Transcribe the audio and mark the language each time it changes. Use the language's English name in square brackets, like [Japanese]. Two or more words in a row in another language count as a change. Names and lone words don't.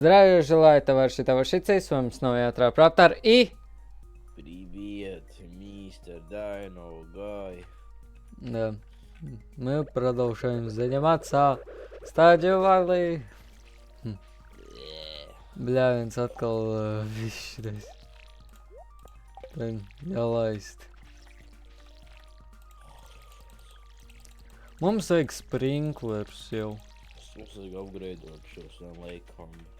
[Russian] Здравия желаю, товарищи, товарищицы, с вами снова я, Траптор, и... Привет, мистер Дайно Гай. Да, мы продолжаем заниматься стадию Варли. [Latvian] Bļā, viens atkal višķirais. Jālaist. Mums vajag sprinklerus jau. Mums vajag upgradeot šos laikam.